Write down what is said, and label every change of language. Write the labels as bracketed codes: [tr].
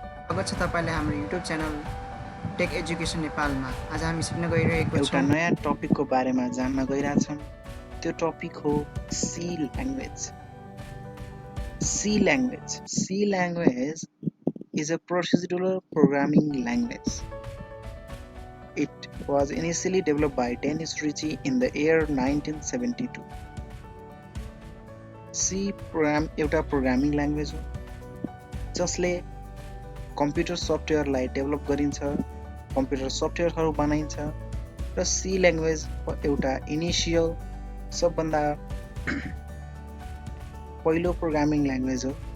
[ne] स्वागत छ तपाईलाई हाम्रो युट्युब च्यानल टेक एजुकेसन नेपालमा। आज हामी सिक्न गइरहेको छौं एउटा नयाँ टपिकको बारेमा जान्न गइरहेछौं। त्यो टपिक हो C language. [en] C language is a procedural programming language. It was initially developed by Dennis Ritchie in the year 1972. [ne] C program एउटा प्रोग्रामिङ ल्याङ्ग्वेज हो जसले कम्प्युटर सफ्टवेयरलाई डेभलप गरिन्छ, कम्प्युटर सफ्टवेयरहरू बनाइन्छ र सी ल्याङ्ग्वेज एउटा इनिसियल सबभन्दा पहिलो प्रोग्रामिङ ल्याङ्ग्वेज हो।